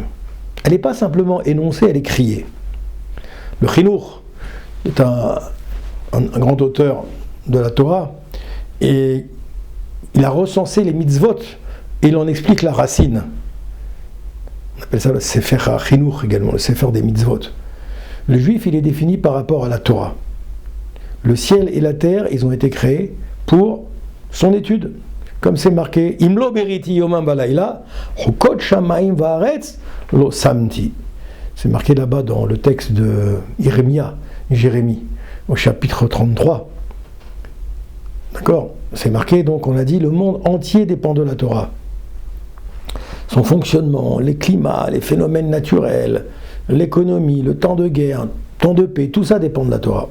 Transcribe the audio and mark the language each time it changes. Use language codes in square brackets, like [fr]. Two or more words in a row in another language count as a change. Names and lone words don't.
[fr] Elle n'est pas simplement énoncée, elle est criée. Le Chinour est un grand auteur de la Torah, et il a recensé les mitzvot, et il en explique la racine. On appelle ça le Sefer HaChinur également, le Sefer des mitzvot. Le juif, il est défini par rapport à la Torah. Le ciel et la terre, ils ont été créés pour son étude. Comme c'est marqué, [he] אם לא בריתי יומם ולילה חוקות שמים וארץ לא שמתי. [fr] C'est marqué là-bas dans le texte de Jérémie, au chapitre 33. D'accord? C'est marqué, donc on a dit, le monde entier dépend de la Torah. Son fonctionnement, les climats, les phénomènes naturels, l'économie, le temps de guerre, le temps de paix, tout ça dépend de la Torah.